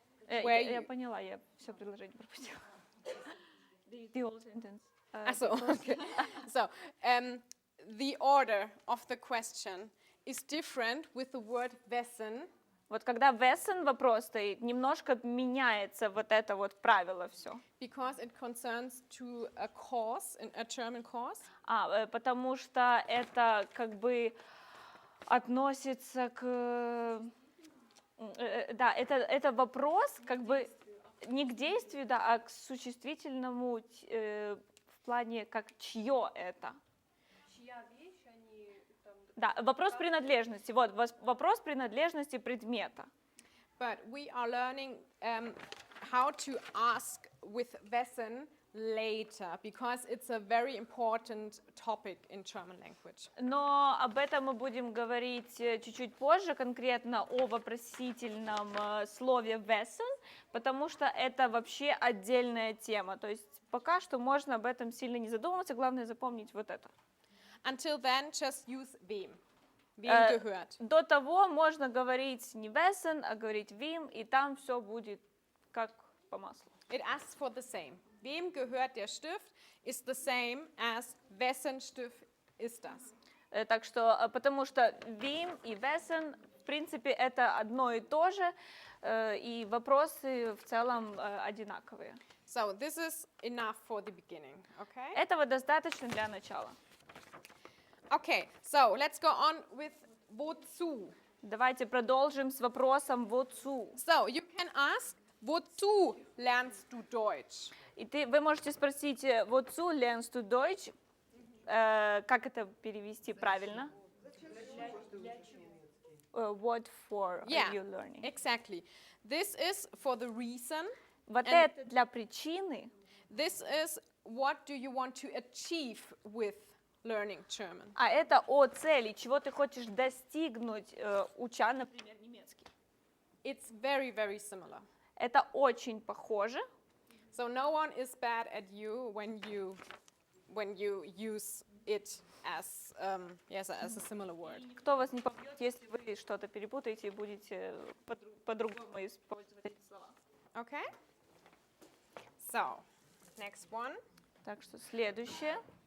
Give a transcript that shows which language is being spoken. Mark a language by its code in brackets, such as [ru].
[ru] я поняла, я все предложение пропустила. [en] The whole sentence. So, okay. So, the order of the question is different with the word wessen. [ru] Вот когда wessen вопрос стоит, немножко меняется вот это вот правило все. [en] Because it concerns to a course, a German course. [ru] Потому что это как бы относится к... Да, это вопрос как бы не к действию, да, а к существительному в плане как чье это. Чья вещь, они там... Да, вопрос принадлежности. Вот, вопрос принадлежности предмета. [en] But we are learning how to ask with wessen later, because it's a very important topic in German language. [ru] Но об этом мы будем говорить чуть-чуть позже, конкретно о вопросительном слове wessen, потому что это вообще отдельная тема. То есть пока что можно об этом сильно не задумываться, главное запомнить вот это. [en] Until then, just use wem. [de] Wem gehört. [ru] До того можно говорить не wessen, а говорить wem, и там все будет как по маслу. [en] It asks for the same. [de] Wem gehört der Stift [en] is the same as [de] wessen Stift ist das. [ru] Так что, потому что wem и wessen, в принципе, это одно и то же, и вопросы в целом одинаковые. [en] So this is enough for the beginning, okay? [ru] Этого достаточно для начала. [en] Okay, so let's go on with wozu. [ru] Давайте продолжим с вопросом «wozu?». [en] So, you can ask, [de] wozu lernst du Deutsch? [ru] И вы можете спросить [de] «wozu lernst du Deutsch?», [ru] как это перевести правильно? [en] What for Yeah, are you learning? exactly. This is for the reason. [ru] Вот [en] And- [ru] это для причины, [en] This is what do you want to achieve with learning German. [ru] а это о цели, чего ты хочешь достигнуть, уча, например, немецкий. [en] It's very, very similar. [ru] Это очень похоже. [en] So no one is bad at you when you use it as as a similar word. [ru] Никто вас не побьет, если вы что-то перепутаете и будете по-другому использовать эти слова. [en] Okay? So, next one. [ru] Так что следующее.